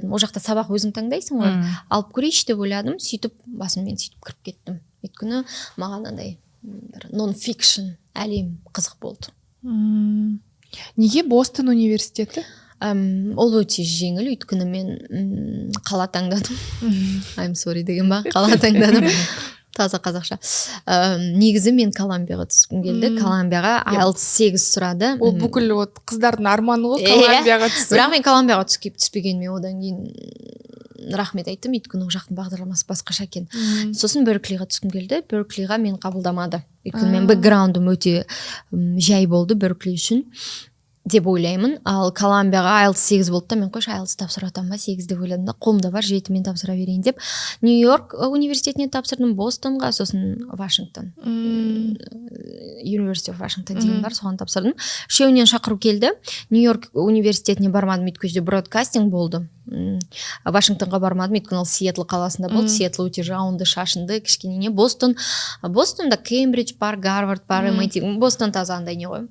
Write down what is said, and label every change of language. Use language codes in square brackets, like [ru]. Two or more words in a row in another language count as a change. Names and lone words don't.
[kk] Ол жақта сабақ өзің таңдайсың ғой, алып көрейінші деп ойладым, сөйтіп басыммен сөйтіп кіріп кеттім. Өйткені маған андай нон-фикшн әлем қызық болды. Неге Бостон университеті? Ол өте жеңіл, өйткені мен қала таңдадым. [en] I'm sorry [kk] деген ба, қала таңдадым. Таза қазақша. Негізі мен Колумбияға түскім келді. Колумбияға IELTS 8 сұрады. Ол бүкіл қыздардың арманы ғой, Колумбияға түсу. Бірақ мен Колумбияға түспегенмен одан кейін рахмет айттым, өйткені ол жақтың бағдарламасы басқаша екен. Сосын Берклиға түскім келді. Берклиға мен қабылдамады. Өйткені мен бэкграундым өте жай болды Беркли үшін деп ойлаймын. Ал Колумбияға IELTS 8 болды да, мен қойшы IELTS тапсыратам ба 8 деп ойладым да, қолымда бар 7 мен тапсыра берейін деп. Нью-Йорк университетіне тапсырдым, Бостонға, сосын Вашингтон. University of Washington деген бар, соған тапсырдым. Үшеуінен шақыру келді. Нью-Йорк университетіне бармадым, өйткені бродкастинг болды. Вашингтонға бармадым, өйткені ол Сиэтл қаласында болды. Сиэтл өте жауынды, шашынды, кішкене не. Бостонда Кембридж бар, Гарвард бар, MIT. Бостон таза андай не ғой?